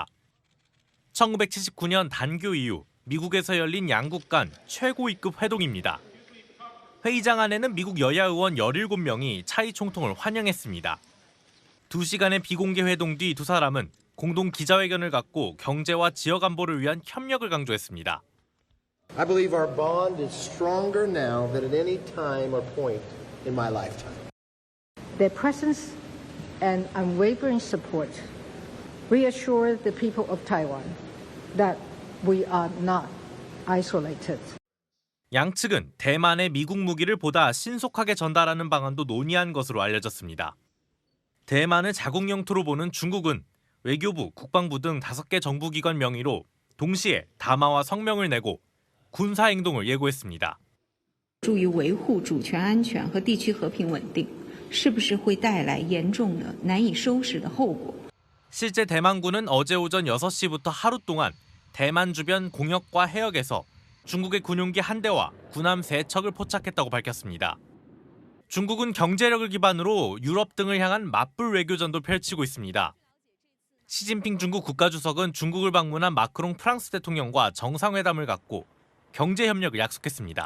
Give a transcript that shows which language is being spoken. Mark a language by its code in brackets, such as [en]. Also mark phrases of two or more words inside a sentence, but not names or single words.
[ko] 1979년 단교 이후 미국에서 열린 양국 간 최고위급 회동입니다. 회의장 안에는 미국 여야 의원 17명이 차이 총통을 환영했습니다. 2시간의 비공개 회동 뒤 두 사람은 공동 기자회견을 갖고 경제와 지역 안보를 위한 협력을 강조했습니다. [en] I believe our bond is stronger now than at any time or point in my lifetime. Their presence and unwavering support reassure the people of Taiwan that we are not isolated. [ko] 양측은 대만에 미국 무기를 보다 신속하게 전달하는 방안도 논의한 것으로 알려졌습니다. 대만을 자국 영토로 보는 중국은 외교부, 국방부 등 5개 정부기관 명의로 동시에 담화와 성명을 내고 군사 행동을 예고했습니다. [zh] 注意维护主权安全和地区和平稳定，是不是会带来严重的难以收拾的后果？ [ko] 실제 대만군은 어제 오전 6시부터 하루 동안 대만 주변 공역과 해역에서 중국의 군용기 1대와 군함 3척을 포착했다고 밝혔습니다. 중국은 경제력을 기반으로 유럽 등을 향한 맞불 외교전도 펼치고 있습니다. 시진핑 중국 국가주석은 중국을 방문한 마크롱 프랑스 대통령과 정상회담을 갖고 경제 협력을 약속했습니다.